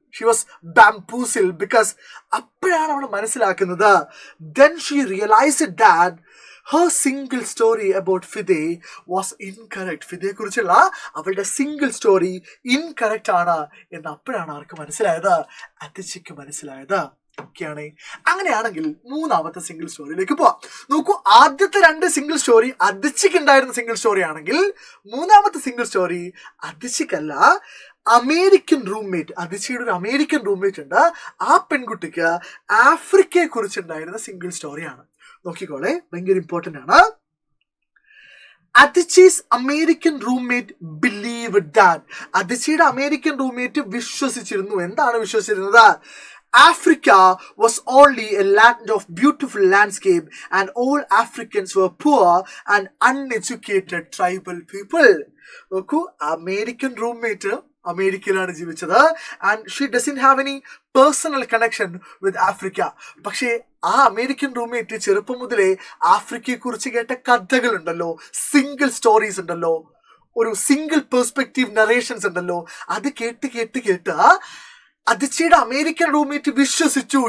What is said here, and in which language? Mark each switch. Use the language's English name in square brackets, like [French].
[English] She was bamboozled because [Malayalam] അപ്പോഴാണ് അവൾ മനസ്സിലാക്കുന്നത്. [English] Then she realized that her single story about Fide was incorrect. [Malayalam] ഫിദയെ കുറിച്ചുള്ള അവളുടെ സിംഗിൾ സ്റ്റോറി ഇൻകറക്റ്റ് ആണ് എന്ന് അപ്പോഴാണ് ആർക്ക് മനസ്സിലായത്? അതിച്ചിക്ക് മനസ്സിലായത്. ഓക്കെയാണ്. അങ്ങനെയാണെങ്കിൽ മൂന്നാമത്തെ സിംഗിൾ സ്റ്റോറിയിലേക്ക് പോവാം. നോക്കൂ, ആദ്യത്തെ രണ്ട് സിംഗിൾ സ്റ്റോറി അതിച്ചിക്ക് ഉണ്ടായിരുന്ന സിംഗിൾ സ്റ്റോറി ആണെങ്കിൽ മൂന്നാമത്തെ സിംഗിൾ സ്റ്റോറി അതിച്ചിക്കല്ല, അമേരിക്കൻ റൂംമേറ്റ്, അതിച്ചിയുടെ ഒരു അമേരിക്കൻ റൂംമേറ്റ് ഉണ്ട്. ആ പെൺകുട്ടിക്ക് ആഫ്രിക്കയെ കുറിച്ചുണ്ടായിരുന്ന സിംഗിൾ സ്റ്റോറിയാണ്. നോക്കിക്കോളെ, ഭയങ്കര ഇമ്പോർട്ടൻ്റ് ആണ്. [English] Adichi's American roommate believed believed that [Malayalam] അതിച്ചിയുടെ American roommate വിശ്വസിച്ചിരുന്നു. എന്താണ് വിശ്വസിച്ചിരുന്നത്? [English] Africa was only a land of beautiful landscape and all Africans were poor and uneducated tribal people. [Malayalam] നോക്കൂ, അമേരിക്കൻ റൂംമേറ്റ് അമേരിക്കയിലാണ് ജീവിച്ചത് [English] And she doesn't have any personal connection with Africa. [Malayalam] പക്ഷേ ആ American roommate ചെറുപ്പം മുതലേ ആഫ്രിക്കയെ കുറിച്ച് കേട്ട കഥകളുണ്ടല്ലോ, സിംഗിൾ സ്റ്റോറീസ് ഉണ്ടല്ലോ, ഒരു സിംഗിൾ പെർസ്പെക്റ്റീവ് നറേഷൻസ് ഉണ്ടല്ലോ, അത് കേട്ട് അതിച്ചിയുടെ അമേരിക്കൻ റൂംമേറ്റ് വിശ്വസിച്ചു.